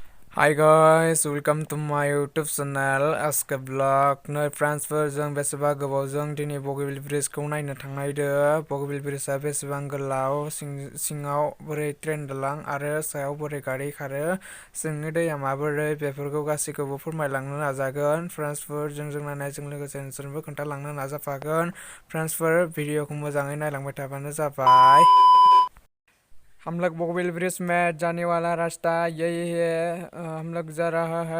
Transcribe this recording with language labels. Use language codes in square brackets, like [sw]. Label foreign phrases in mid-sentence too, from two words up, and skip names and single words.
[en] Hi guys, welcome to my YouTube channel Aska Vlog. [brx] नै फ्रेन्ड्सफोर जों बेसेबा गोबावजों दिनै बगेबिल ब्रिजखौ नायनो थांनायदो। बगेबिल ब्रिजआ बेसेबां गोलाव, सिङाव बोरै ट्रेन दालां आरो सायाव बोरै गारि खारो, जोंनि दैया माबोरै, बेफोरखौ गासैखौबो फोरमायलांनो नाजागोन। फ्रेन्ड्सफोर जोंजों नायनायजों लोगोसे नोंसोरनोबो खोन्थालांनो नाजाफागोन। फ्रेन्ड्सफोर भिडिअखौ मोजाङै नायलांबाय थाबानो जाबाय। [hi] हम लोग बोगबिल ब्रिज में जाने वाला रास्ता यही है। हम लोग जा रहा है।